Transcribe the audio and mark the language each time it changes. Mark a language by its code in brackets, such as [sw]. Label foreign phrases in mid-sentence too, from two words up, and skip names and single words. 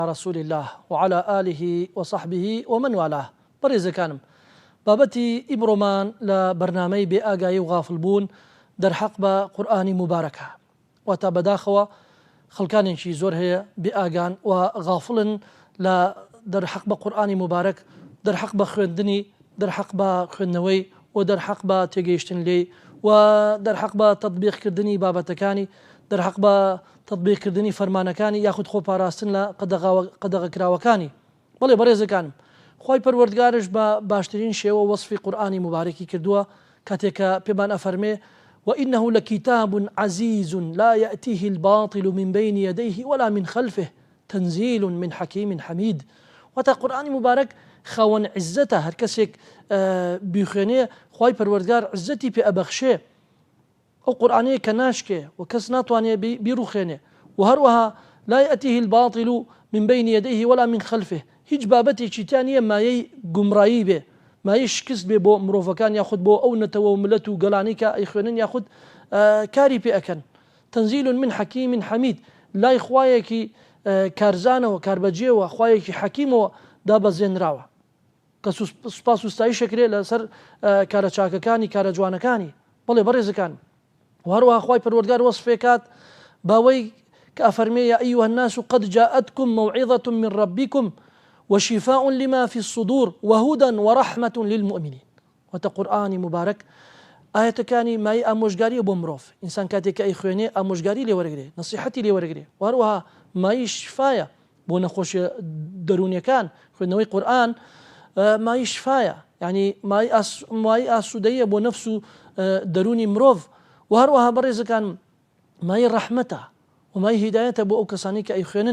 [ar] رسول الله وعلى آله وصحبه ومن والاه. [ckb] بەڕێزەکانم، بابەتی ئیمڕۆمان لە بەرنامەی بێ ئاگایی و غافڵ بوون دەرحەق بە قورئانی مبارەکە، واتە بەداخەوە خەڵکانێکی زۆر هەیە بێ ئاگان و غافڵن لە دەرحەق بە قورئانی مبارەک، دەرحەق بە خوێندنی، دەرحەق بە خوێندنەوەی و دەرحەق بە تێگەیشتن لێی و دەرحەق بە تەطبیقکردنی بابەتەکانی، دەرحەق بە تەطبیقکردنی فەرمانەکانی یاخود خۆپاراستن لە قەدەغەکراوەکانی. بەڵێ بەڕێزەکانم، خۆی پەروەردگارش بە باشترین شێوە وەصفی قورئانی مبارەکی کردووە کاتێکە پێمان ئەفەرمێ [ar] وإنه لكتاب عزيز لا يأتيه الباطل من بين يديه ولا من خلفه تنزيل من حكيم حميد. [ckb] وتا قورئانی مبارەک خاوەن عزەتە، هەر کەسێک بیخوێنێ خۆی پەروەردگار عزەتی پێ ئەبەخشێ، ئەو قورئانەیە کە ناشکێ و کەس ناتوانێ بیرروخێنێ، و هەروەها [ar] لا يأتيه الباطل من بين يديه ولا من خلفه، [ckb] هیچ بابەتێکی تیا نییە مایەی گومڕایی بێ، مایەی شکست بێ بۆ مرۆڤەکان یاخود بۆ ئەو نەتەوە و ملەت و گەڵانەی کە ئەیخوێنن یاخود کاری پێ ئەکەن. [ar] تەنزیل من حەکیم حەمید، [ckb] لای خوایەکی کارزانەوە کاربەجێوە، خوایەکی حەکیمەوە دابەزێنراوە کە سوپاس و ستایش ئەکرێ لەسەر کارە چاکەکانی کارە جوانەکانی. بەڵێ بەڕێزەکان، وهروها خوای پەروەردگار وەصفێکات باوەی کە ئەفەرمێ [ar] یا ئەیها الناس قد جاءتكم موعظة من ربكم وشفاء لما في الصدور وهدى ورحمة للمؤمنين. [ckb] وتە قورئانی مبارەک ئاەتەکانی مای ئامۆژگاریە بۆ مرۆڤ، ئینسان کاتێک کە ئەیخوێنێ ئامۆژگاری لێ وەرەگرێ، نەسیحەتی لێ وەرەگرێ، وهروها مای شفایە بۆ نەخۆشیە دەرونیەکان. خوێندنەوەی قورئان مای شفایە، یعنی مای ئاسوودەیە بۆ نەفس و دەرونی مرۆڤ، و هەروەها بەڕێزەکان مای ڕەحمەتە و مای هیدایەتە بۆ ئەو کەسانی کە ئەیخوێنن.